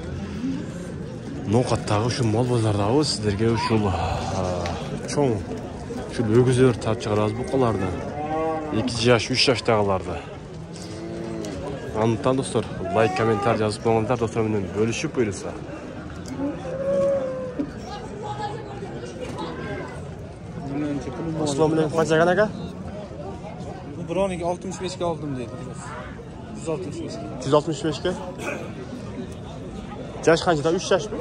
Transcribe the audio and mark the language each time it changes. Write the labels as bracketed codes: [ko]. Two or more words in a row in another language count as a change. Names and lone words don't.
[ky] Ноокаттагы ушул мал базардабыз. Сиздерге ушул чоң ушул өгүздөр тартып чыгарабыз букаларды. 2 жаш, 3 жаштагыларды. Андыктан достор, лайк, комментарий жазып коюңуздар, достор менен бөлүшүп буйруса. [uz] Assalamualaikum, qancha ekan aka? Bu birovniki 65 ga oldim deydi. 165 ga. 165 ga. Yaş qanchada? 3 yoshmi?